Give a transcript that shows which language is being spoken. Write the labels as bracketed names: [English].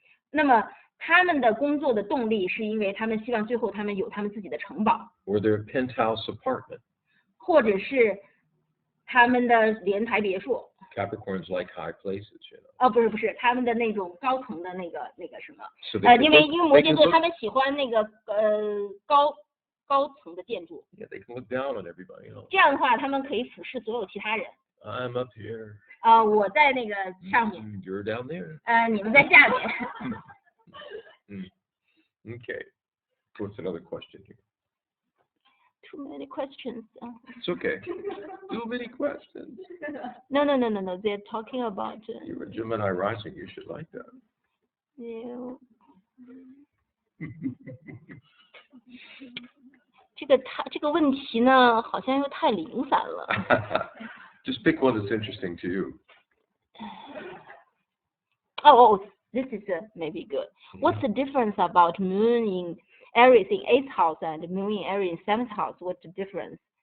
[Chinese] 那么他们的工作的动力是因为他们希望最后他们有他们自己的城堡， [English] Or their penthouse apartment. [Chinese] 或者是他们的联排别墅。 [English] Capricorns like high places, you know. [Chinese] 不是，他们的那种高层的那个什么。 [English] So they can [Chinese] 因为 [English] look- [Chinese] 摩 [English] they [Chinese] 羯 [English] can [Chinese] 座 [English] look- [Chinese] 他们喜欢那个高层的建筑， [English] yeah, they can look down on everybody, you know. [Chinese] 这样的话他们可以俯视所有其他人。 [English] I'm up here. [Chinese] 我在那个上面， [English] You're down there. [Chinese] 你们在下面。 [English] Okay. What's another question here? Too many questions. It's okay. Too many questions. No. They're talking about. You're a Gemini rising. You should like that. Yeah. [Chinese] 这个问题呢，好像又太零散了。 [English] Just pick one that's interesting to you. This is maybe good. What's the difference about Moon in Aries in 8th house and Moon in Aries in 7th house? What's the difference?